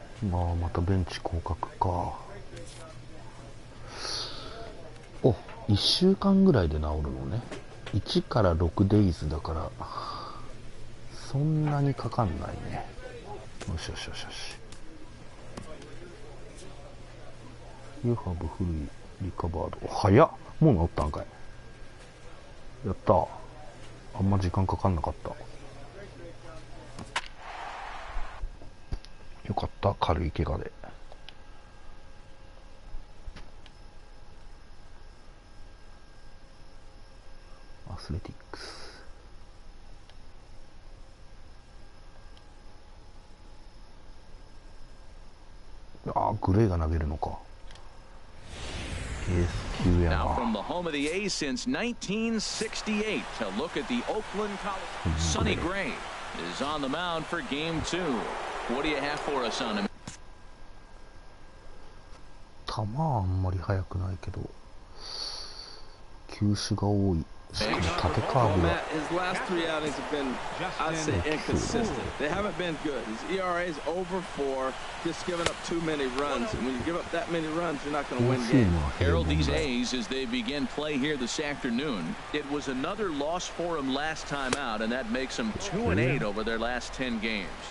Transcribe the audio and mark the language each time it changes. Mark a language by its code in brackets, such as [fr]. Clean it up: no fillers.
[ja] まあ、またベンチ降格か。お、1週間ぐらいで治るのね。1から6デイズだから、そんなにかかんないね。よしよしよしよし。 [en] You have fully recovered. [ja] 早っ。もう治ったんかい。やったー。あんま時間かかんなかった。よかった。軽い怪我で。アスレティックス。あ、グレーが投げるのか。エース級やな。 [en] Now from the home of the A's since 1968 to look at the Oakland College. Sonny Gray is on the mound for game 2. What do you have for us on him? [ja] 球はあんまり速くないけど、球種が多い。しかも縦カーブが。 [en] His last 3 outings have been, I'd say, inconsistent. They haven't been good. His ERA's over 4, just giving up too many runs. And when you give up that many runs, you're not going to win games. Herald these A's as they begin play here this afternoon. It was another loss for them last time out, and that makes them 2-8 over their last 10 games.